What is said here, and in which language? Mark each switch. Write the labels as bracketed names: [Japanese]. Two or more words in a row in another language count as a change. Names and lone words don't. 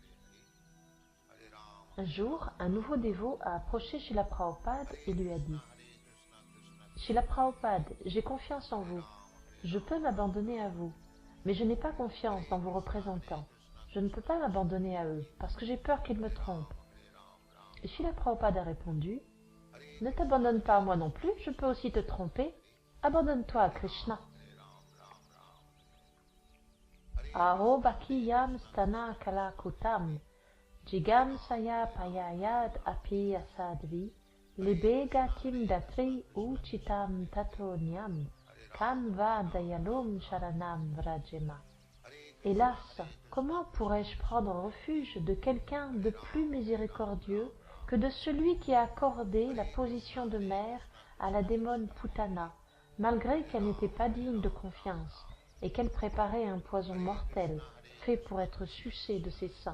[French] Un jour, un nouveau dévot a approché Srila Prabhupada et lui a dit « Srila Prabhupada, j'ai confiance en vous. Je peux m'abandonner à vous, mais je n'ai pas confiance dans vos représentants. Je ne peux pas m'abandonner à eux, parce que j'ai peur qu'ils me trompent. » Et Srila Prabhupada a répondu, « Ne t'abandonne pas à moi non plus, je peux aussi te tromper. Abandonne-toi à Krishna. » [Sanskrit] अहो बकियम् स्तन कालकूटम्, जिगम् सय पयायद् अपि असाद्वि, लेबेगतिम् दात्रि उचितम् ततोन्यम्. [French] Hélas, comment pourrais-je prendre refuge de quelqu'un de plus miséricordieux que de celui qui a accordé la position de mère à la démone Putana, malgré qu'elle n'était pas digne de confiance et qu'elle préparait un poison mortel fait pour être sucé de ses seins.